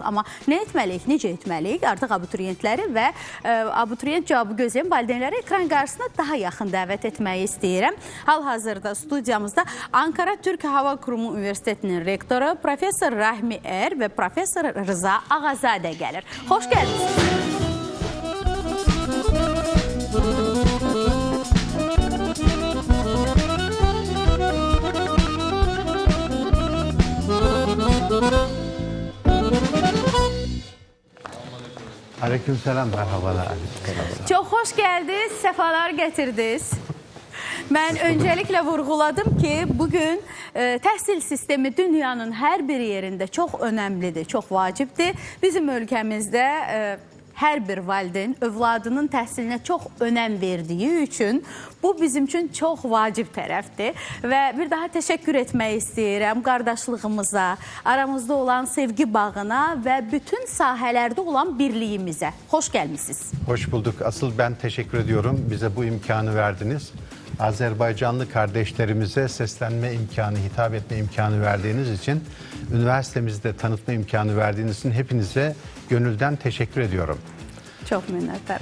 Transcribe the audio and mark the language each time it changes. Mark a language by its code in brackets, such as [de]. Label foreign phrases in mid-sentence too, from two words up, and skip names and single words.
[az] Amma nə etməliyik, necə etməliyik? Artıq abituriyentləri və abituriyent cavabı gözləyən valideynləri ekran qarşısına daha yaxın dəvət etməyi istəyirəm. Hal-hazırda studiyamızda Ankara Türk Hava Kurumu Universitetinin rektoru Profesor Rahmi Er və Profesor Rıza Ağazadə gəlir. Xoş gəldiniz. [tr] Aleykümselam, merhabalar. Çok hoş geldiniz, sefalar getirdiniz. Ben öncelikle vurguladım ki bugün [az] təhsil sistemi [tr] dünyanın her bir yerinde çok önemlidir, çok vacibdir. [az] Bizim ülkemizde her bir valideyn övladının təhsilinə çox önəm verdiği üçün bu bizim üçün çox vacib tərəfdir. Və bir daha təşəkkür etmək istəyirəm qardaşlığımıza, aramızda olan sevgi bağına və bütün sahələrdə olan birliyimizə. Hoş gəlmişsiniz. [tr] Hoş bulduk. Asıl ben teşekkür ediyorum. Bize bu imkanı verdiniz. Azerbaycanlı kardeşlerimize seslenme imkanı, hitap etme imkanı verdiğiniz için, üniversitemizde tanıtma imkanı verdiğiniz için hepinize gönülden teşekkür ediyorum. Çok minnettarım.